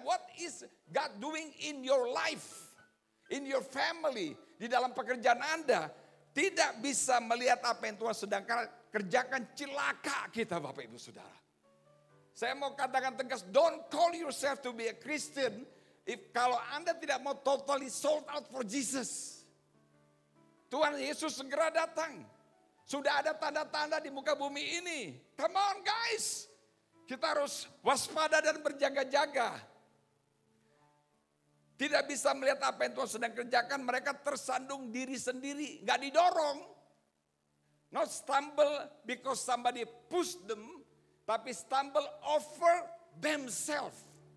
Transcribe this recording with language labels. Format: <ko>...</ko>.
<en>What is God doing in your life? In your family.</en> <id>Di dalam pekerjaan Anda. Tidak bisa melihat apa yang Tuhan sedang kerjakan. Celaka kita Bapak Ibu Saudara. Saya mau katakan tegas,</id> <en>don't call yourself to be a Christian</en> <id>kalau Anda tidak mau</id> <en>totally sold out for Jesus.</en> <id>Tuhan Yesus segera datang. Sudah ada tanda-tanda di muka bumi ini.</id> <en>Come on guys.</en> <id>Kita harus waspada dan berjaga-jaga. Tidak bisa melihat apa yang Tuhan sedang kerjakan. Mereka tersandung diri sendiri. Gak didorong.</id> <en>Not stumble because somebody pushed them. Tapi stumble over themselves.</en>